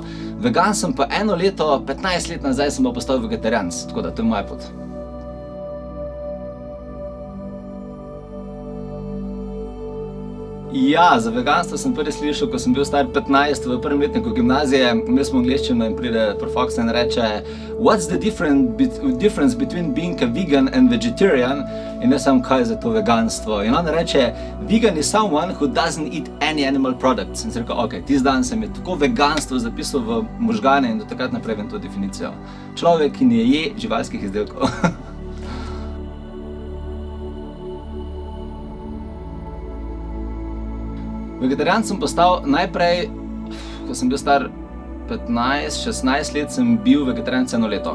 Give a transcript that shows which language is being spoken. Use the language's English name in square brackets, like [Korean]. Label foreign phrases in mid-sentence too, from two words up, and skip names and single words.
[Slovenian] Vegan sem pa 1 leto, 15 let nazaj sem pa postal vegetarijanec, tako da to je moja pot. Ja, za veganstvo sem prvi slišal, ko sem bil star 15 v prvem letniku gimnazije. Imeli smo angleščino in pride prof in reče [English] "What's the difference between being a vegan and vegetarian?" [Slovenian] In jaz sem, kaj je za to veganstvo? In on reče, [English] vegan is someone who doesn't eat any animal products. [Slovenian] In sem rekel, ok, tisti dan se mi je tako veganstvo zapisal v možgane in do takrat naprej vem to definicijo. Človek, ki ne je živalskih izdelkov. Vegetarijan sem postal najprej, ko sem bil star 15-16 let, sem bil vegetarijan 1 leto.